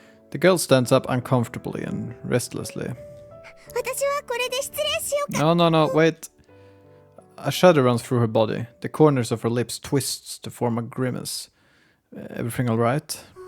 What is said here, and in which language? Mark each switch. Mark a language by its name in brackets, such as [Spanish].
[English] The girl stands up uncomfortably and restlessly. [Japanese] 私はこれで失礼しようか。 [English] No, wait. A shudder runs through her body. The corners of her lips twists to form a grimace. Everything all right?